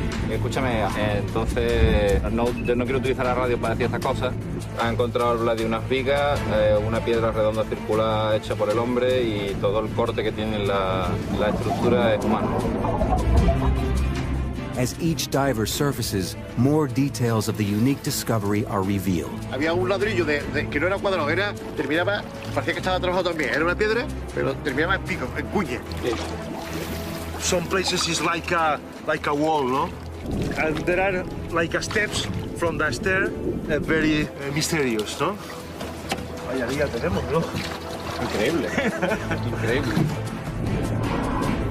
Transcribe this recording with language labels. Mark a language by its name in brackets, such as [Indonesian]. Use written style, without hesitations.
[Spanish] Escúchame, entonces no quiero utilizar la radio para decir estas cosas. Ha encontrado de unas vigas, una piedra redonda circular hecha por el hombre y todo el corte que tiene la estructura es humano. [English] As each diver surfaces, more details of the unique discovery are revealed. [Spanish] Había un ladrillo que no era cuadrado, terminaba, parecía que estaba trabajado también. Era una piedra, pero terminaba en pico, en cuña. [English] Some places is like a wall, no? And there are like steps from the stair, very mysterious, no? [Spanish] Vaya día tenemos, ¿no? Increíble. Increíble.